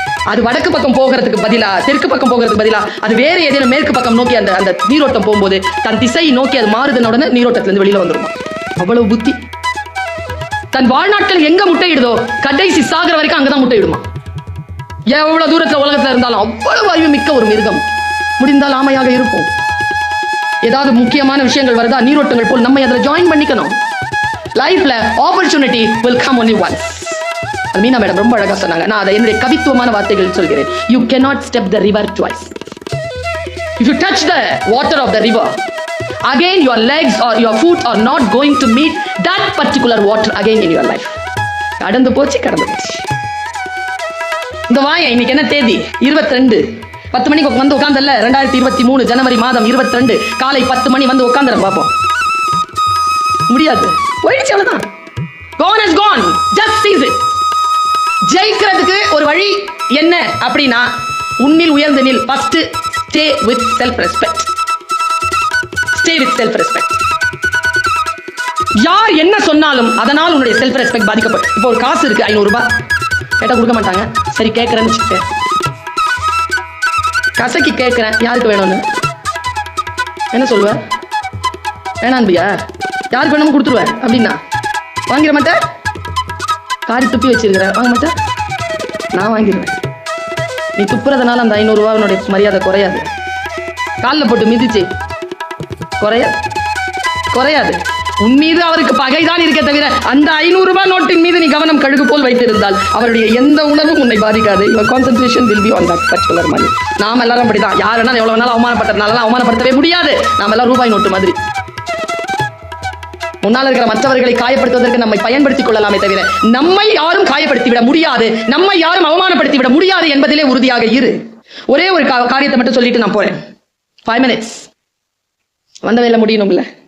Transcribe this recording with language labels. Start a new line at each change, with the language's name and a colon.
Tamil: அது வடக்கு பக்கம் போகிறதுக்கு பதிலா, தெற்கு பக்கம் போகிறதுக்கு பதிலா, அது வேற ஏதேனும் மேற்கு பக்கம் நோக்கி அந்த நீரோட்டம் போகும்போது தன் திசை நோக்கி அது மாறுதுன உடனே நீரோட்டத்துல இருந்து வெளியில வந்துருமா. அவ்வளவு புத்தி. தன் வாழ்நாட்கள் எங்க முட்டையிடுதோ கடைசி சாகர வரைக்கும் அங்கதான் முட்டையிடுமா. எவ்வளவு தூரத்துல உலகத்துல இருந்தாலும் அவ்வளவு அறிவு மிக்க ஒரு மிருகம். முடிந்தால் ஆமையாக இருப்போம். ஏதாவது முக்கியமான விஷயங்கள் வருதா, நீரோட்டங்கள் போல் நம்ம அதில் ஜாயின் பண்ணிக்கணும்.
English: லைஃப்ல opportunity will come only once.
Tamil: அது மீனா மேடம் ரொம்ப அழகா சொன்னாங்க. நான் அதை என்னுடைய கவித்துவமான வார்த்தைகள் சொல்கிறேன்.
English: You cannot step the river twice. If you touch the water of the river, again your legs or your foot are not going to meet that particular water again in your life.
Tamil: கடந்து போச்சு. இந்த வாய இன்னைக்கு என்ன தேதி? 22. 10 மணிக்கு வந்து உட்கார்ந்தல்ல, 2023 ஜனவரி மாதம் 22 காலை 10 மணி வந்து உட்கார்ந்துற பாப்போம். முடியாது, போயிடுச்சு, அவ்வளவுதான்.
English: Gone is gone. Just seize it.
Tamil: ஜெயிக்கிறதுக்கு ஒரு வழி என்ன அப்படின்னா, உன்னில் உயர்ந்து நில்.
English: First stay with self respect. Stay with self respect.
Tamil: யார் என்ன சொன்னாலும் அதனால் உன்னுடைய செல்ஃப் ரெஸ்பெக்ட் பாதிக்கப்படும். இப்போ ஒரு காசு இருக்கு 500 ரூபாய் கேட்டா கொடுக்க மாட்டாங்க. சரி கேட்கறேன்னு வச்சுக்கேன், கசக்கி கேட்கிறேன் யாருக்கு வேணும்னு என்ன சொல்லுவேன்? வேணான்பியா, யாருக்கு வேணும் கொடுத்துருவேன் அப்படின்னா வாங்கிட மாட்டேன். காரி துப்பி வச்சிருக்கிற வாங்க மாட்டேன், நான் வாங்கிடுவேன். நீ துப்புறதுனால அந்த 500 ரூபாய் மரியாதை குறையாது. காலில் போட்டு மிதிச்சு குறையாது. உன் மீது அவருக்கு பகைதான் இருக்க தவிர அந்த 500 ரூபாய் நோட்டின் மீது நீ கவனம் கழுகு போல் வைத்திருந்தால் அவருடைய எந்த உணர்வும் உன்னை பாதிக்காது.
English: Your concentration will be on that particular money.
Tamil: நாம் எல்லாரும் அப்படிதான். யார் வேணாலும் எவ்வளவு வேணாலும் அவமானப்பட்டதுனால அவமானப்படுத்தவே முடியாது. நாம் எல்லாம் ரூபாய் நோட்டு மாதிரி. முன்னால் இருக்கிற மற்றவர்களை காயப்படுத்துவதற்கு நம்மை பயன்படுத்திக் கொள்ளலாமே தவிர நம்மை யாரும் காயப்படுத்தி விட முடியாது, நம்மை யாரும் அவமானப்படுத்தி விட முடியாது என்பதிலே உறுதியாக இரு. ஒரே ஒரு காரியத்தை மட்டும் சொல்லிட்டு நான் போறேன். 5 minutes வந்த வேலை முடியணும்ல.